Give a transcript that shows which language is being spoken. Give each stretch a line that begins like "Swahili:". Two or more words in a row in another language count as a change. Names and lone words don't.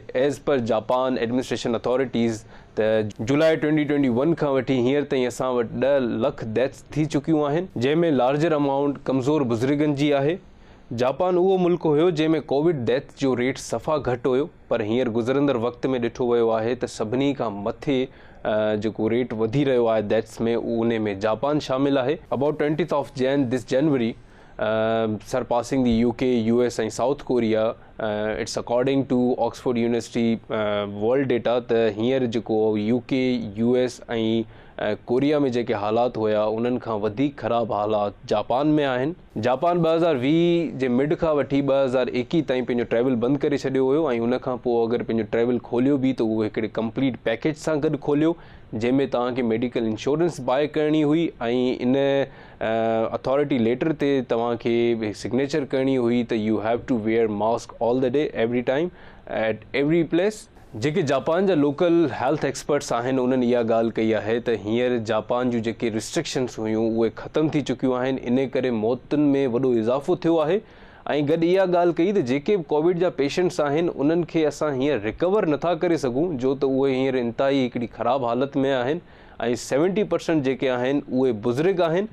English: as per Japan administration authorities
Sindhi: त जुलाई 2021 खां वठी हींअर ताईं असां वटि 10 लाख डेथ्स थी चुकियूं आहिनि, जंहिंमें
English: larger amount
Sindhi: कमज़ोर बुज़ुर्गनि जी आहे। जापान उहो मुल्क हुयो जंहिंमें
English: COVID death
Sindhi: जो रेट सफ़ा घटि हुयो, पर हींअर गुज़रंदड़ वक़्त में ॾिठो वियो आहे त सभिनी खां मथे जेको रेट वधी रहियो आहे डेथ्स में, उन में जापान शामिल आहे।
English: अबाउट 20th of January surpassing the UK, US ऐं साउथ कोरिया। It's according to Oxford University World Data
Sindhi: त हींअर जेको UK, US ऐं कोरिया में जेके हालात हुया उन्हनि खां वधीक ख़राबु हालात जापान में आहिनि। जापान 2020 जे मिड खां वठी 2021 ताईं पंहिंजो ट्रैवल बंदि करे छॾियो हुयो ऐं उनखां पोइ अगरि पंहिंजो ट्रैवल खोलियो बि त उहो हिकिड़े
English: complete package
Sindhi: सां गॾु खोलियो, जंहिंमें तव्हांखे
English: medical insurance buy
Sindhi: करणी हुई ऐं इन अथॉरिटी लेटर ते तव्हांखे सिग्नेचर करणी हुई त
English: you have to wear mask all the day every time at every place.
Sindhi: जेके जापान जा
English: local health experts
Sindhi: आहिनि उन्हनि इहा ॻाल्हि कई आहे त हींअर जापान जूं जेके रिस्ट्रिक्शन्स हुयूं उहे ख़तमु थी चुकियूं आहिनि, इन करे मौतुनि में वॾो इज़ाफ़ो थियो आहे। ऐं गॾु इहा ॻाल्हि कई त जेके बि कोविड जा पेशेंट्स आहिनि उन्हनि खे असां हींअर रिकवर नथा करे सघूं, जो त उहे हींअर इंतिहाई हिकिड़ी ख़राबु हालति में आहिनि ऐं 70% जेके आहिनि उहे बुज़ुर्ग आहिनि।